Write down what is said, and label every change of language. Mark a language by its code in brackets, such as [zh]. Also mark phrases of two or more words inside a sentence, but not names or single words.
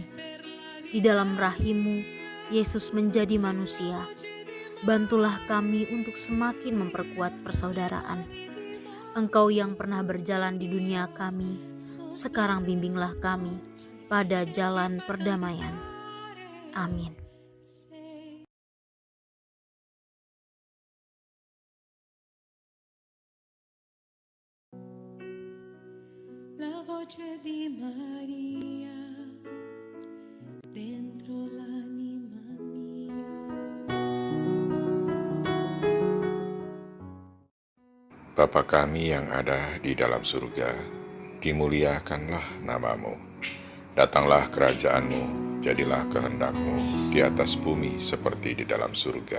[id] Di dalam rahim-Mu, Yesus menjadi manusia. Bantulah kami untuk semakin memperkuat persaudaraan. Engkau yang pernah berjalan di dunia kami, sekarang bimbinglah kami pada jalan perdamaian. Amin. [it] La voce di Maria dentro l'anima mia. [id] Bapa kami yang ada di dalam surga, dimuliakanlah namamu. Datanglah kerajaan-Mu, jadilah kehendak-Mu di atas bumi seperti di dalam surga.